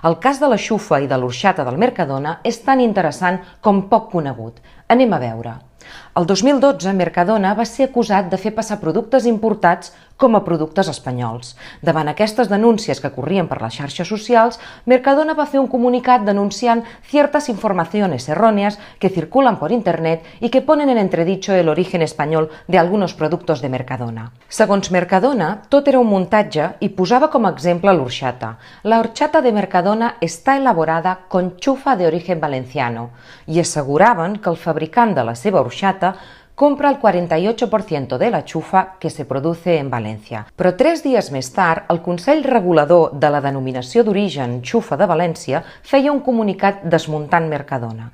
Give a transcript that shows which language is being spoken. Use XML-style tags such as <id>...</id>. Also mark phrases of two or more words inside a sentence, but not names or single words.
<ca>El cas de la xufa i de l'orxata del Mercadona és tan interessant com poc conegut. Anem a veure. El 2012, Mercadona va ser acusat de fer passar productes importats com a productes espanyols. Davant aquestes denúncies que corrien per les xarxes socials, Mercadona va fer un comunicat denunciant</ca> <es>ciertas informaciones erróneas que circulan por internet y que ponen en entredicho el origen español de algunos productos de Mercadona.</es> <ca>Segons Mercadona, tot era un muntatge i posava com a exemple l'orxata.</ca> <es>La horchata de Mercadona está elaborada con chufa de origen valenciano</es> <ca>i asseguraven que el fabricant de la seva orxata compra el 48% de la xufa</ca> <es>que se produce en València.</es> <ca>Però 3 dies més tard, el Consell Regulador de la Denominació d'Origen Xufa de València feia un comunicat desmuntant Mercadona.</ca>